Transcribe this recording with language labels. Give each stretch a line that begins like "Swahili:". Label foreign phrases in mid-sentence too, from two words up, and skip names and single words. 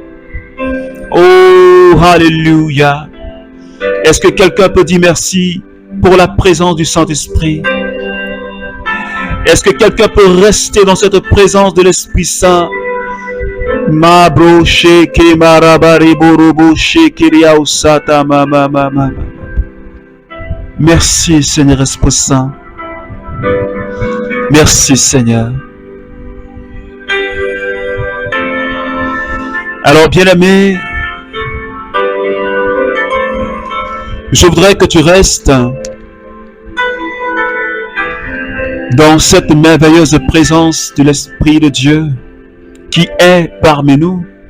French: Oh, alléluia. Est-ce que quelqu'un peut dire merci pour la présence du Saint-Esprit? Est-ce que quelqu'un peut rester dans cette présence de l'Esprit Saint? Ma broche ke marabari borobo shekeria usata mama mama. Merci Seigneur Esprit Saint. Merci Seigneur. Alors bien-aimé, je voudrais que tu restes dans cette merveilleuse présence de l'Esprit de Dieu qui est parmi nous.